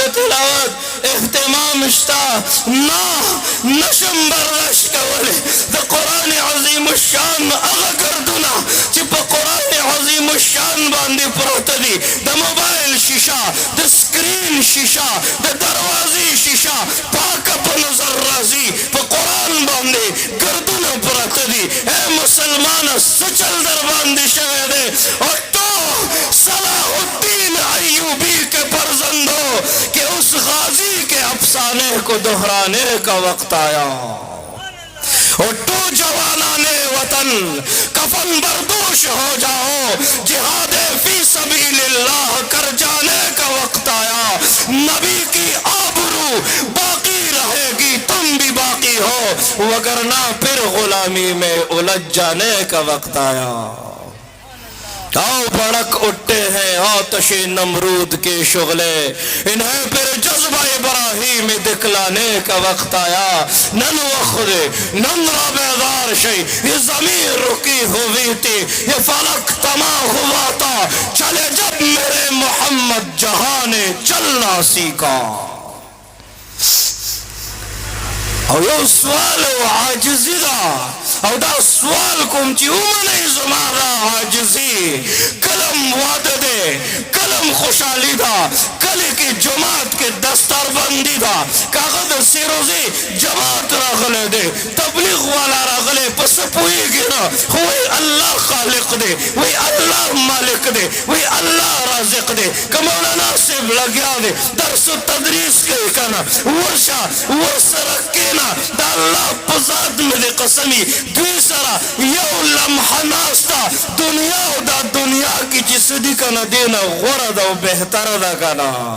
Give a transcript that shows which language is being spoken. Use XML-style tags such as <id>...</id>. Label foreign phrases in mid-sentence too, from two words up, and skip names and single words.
<ps>تلاوت اهتمام شته نه نشم برداشت کولی د قرآن عظیم الشان هغه ګردونه چې په قرآن عظیم الشان باندې پروته دي د موبایل شیشه د سکرین شیشه د دروازې شیشه پاکه په نظر راځي په قرآن باندې ګردونه پروته دي اے مسلمانه څه چل در باندې شوی دی</ps> <ur>صلاح الدین ایوبی کے پرزندو کہ اس غازی کے افسانے کو دہرانے کا وقت آیا اٹھو جوانان وطن کفن بردوش ہو جاؤ جہاد فی سبیل اللہ کر جانے کا وقت آیا نبی کی آبرو باقی رہے گی تم بھی باقی ہو وگرنہ پھر غلامی میں الجھ جانے کا وقت آیا آؤ بھڑک اٹھتے ہیں آتش نمرود کے شغلے انہیں پھر جذبہ ابراہیم دکھلانے کا وقت آیا</ur> <ps>نن وخد نن را بیدار شئی</ps> <ur>یہ زمین رکی ہوئی تھی یہ فلک تما ہوا تھا چلے جب میرے محمد جہاں نے چلنا سیکھا</ur> <ps>او یو سوال و عاجزی دا او دا سوال کوم چې ومنئ زما دا عاجزي کلم واده دی کلم خوشحالي ده کلي کې جماعت کې دستربندي ده که هغه د سیروزې جماعت راغلی دی تبلیغ والا راغلی په څه پوهېږي نه خو وایي الله خالق دی وایي الله مالک دی وایي الله رازق دی که مولانا صاحب لګیا دی درس و تدریس کوي که نه ورشه ورسره کښېنه دا الله په ذات مې د قسمي دوی سره یو لمحه ناسته دنیا او دا دنیا کې چې څه دي که نه دې نه غوره ده او بهتره ده که نه</ps>